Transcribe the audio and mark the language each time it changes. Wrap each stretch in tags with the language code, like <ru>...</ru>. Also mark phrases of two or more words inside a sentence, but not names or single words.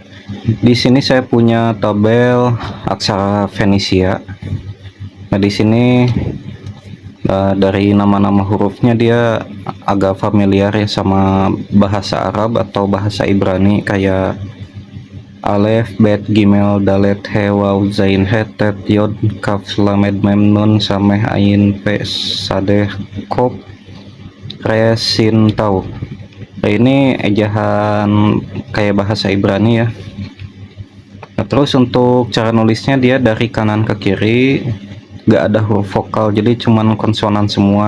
<id>Di sini saya punya tabel aksara Fenisia. Nah, di sini dari nama-nama hurufnya dia agak familiar ya sama bahasa Arab atau bahasa Ibrani, kayak Alef, Bet, Gimel, Dalet, He, Waw, Zain, He, Tet, Yod, Kaf, Lamed, Mem, Nun, Sameh, Ain, Pe, Sadeh, Kop, Re, Sin, Tau. Nah, ini ejahan kayak bahasa Ibrani ya. Nah, terus untuk cara nulisnya dia dari kanan ke kiri, gak ada huruf vokal, jadi cuman konsonan semua.</id>